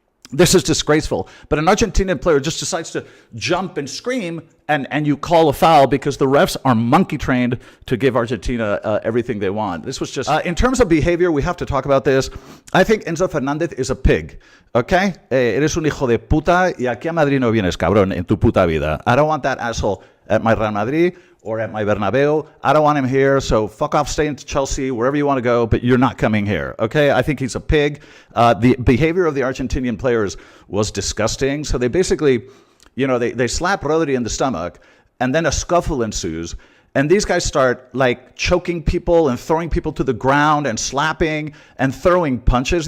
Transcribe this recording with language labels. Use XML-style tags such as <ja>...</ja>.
<en>This is disgraceful. But an Argentinian player just decides to jump and scream, and you call a foul because the refs are monkey trained to give Argentina everything they want. This was just... in terms of behavior, we have to talk about this. I think Enzo Fernandez is a pig, okay?</en> <es>Eres un hijo de puta, y aquí a Madrid no vienes, cabrón, en tu puta vida.</es> <en>I don't want that asshole at my Real Madrid or at my Bernabeu. I don't want him here, so fuck off, stay in Chelsea, wherever you want to go, but you're not coming here, okay? I think he's a pig. The behavior of the Argentinian players was disgusting. So they basically, you know, they slap Rodri in the stomach, and then a scuffle ensues, and these guys start like choking people and throwing people to the ground and slapping and throwing punches.</en>